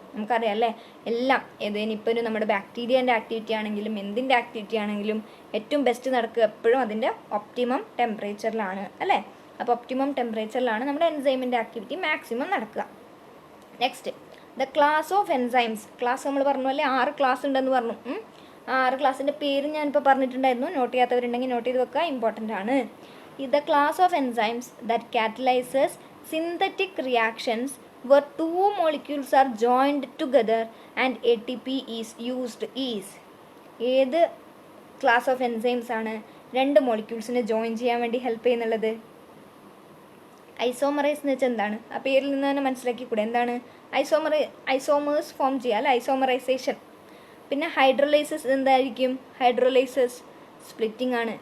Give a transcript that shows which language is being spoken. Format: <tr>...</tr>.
<ml>നമുക്കറിയാം അല്ലേ, എല്ലാം ഇനിയിപ്പോൾ ഒരു നമ്മുടെ ബാക്ടീരിയൻ്റെ ആക്ടിവിറ്റി ആണെങ്കിലും എന്തിൻ്റെ ആക്ടിവിറ്റി ആണെങ്കിലും ഏറ്റവും ബെസ്റ്റ് നടക്കുക എപ്പോഴും അതിൻ്റെ ഒപ്റ്റിമം ടെമ്പറേച്ചറിലാണ് അല്ലേ. അപ്പോൾ ഒപ്റ്റിമം ടെമ്പറേച്ചറിലാണ് നമ്മുടെ എൻസൈമിൻ്റെ ആക്ടിവിറ്റി മാക്സിമം നടക്കുക. Next,</ml> <en>The class of enzymes.</en> <ml>Class നമ്മൾ പറഞ്ഞു അല്ലേ, 6 ക്ലാസ് ഉണ്ടെന്ന് പറഞ്ഞു. 6 ക്ലാസ്സിൻ്റെ പേര് ഞാനിപ്പോൾ പറഞ്ഞിട്ടുണ്ടായിരുന്നു. നോട്ട് ചെയ്യാത്തവരുണ്ടെങ്കിൽ നോട്ട് ചെയ്ത് വെക്കുക, ഇമ്പോർട്ടൻ്റ് ആണ്.</ml> <en>The class of enzymes that catalyzes synthetic reactions where 2 molecules are joined together and ATP is used is.</en> <ml>ഏത് ക്ലാസ് ഓഫ് എൻസൈംസ് ആണ് 2 മോളിക്യൂൾസിനെ ജോയിൻ ചെയ്യാൻ വേണ്ടി ഹെൽപ്പ് ചെയ്യുന്നുള്ളത്? ഐസോമറൈസ് എന്ന് വെച്ചാൽ എന്താണ്? ആ പേരിൽ നിന്ന് തന്നെ മനസ്സിലാക്കിക്കൂടെ എന്താണ്? ഐസോമേഴ്സ് ഫോം ചെയ്യുക അല്ല, ഐസോമറൈസേഷൻ. പിന്നെ ഹൈഡ്രോലൈസിസ് എന്തായിരിക്കും? ഹൈഡ്രോലൈസിസ് സ്പ്ലിറ്റിംഗ് ആണ്.</ml>